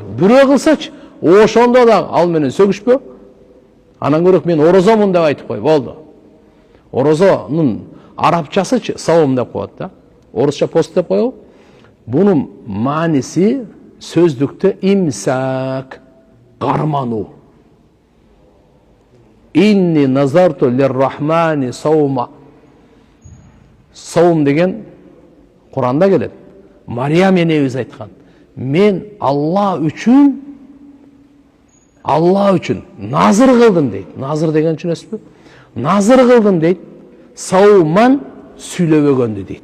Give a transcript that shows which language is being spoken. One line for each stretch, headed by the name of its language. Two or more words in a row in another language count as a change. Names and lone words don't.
Kyrgyz: Бирөө кылсачы, ошондо да ал менен сөгүшпө. Анан көрөк мен орозомун деп айтып кой, болду. Орозонун арабчасы саум деп коет да. Орусча пост деп коебу. Бунун мааниси сөздүктө имсак, кармануу.
Arabic: إني نذرت للرحمن صوما.
Kyrgyz: Саум деген Куранда келет. Мариям энебиз айткан. Мен Алла үчүн назыр кылдым дейт. Назыр деген түшүнөсүзбү? Назыр кылдым дейт. Сауман сүйлөбөгөндү дейт.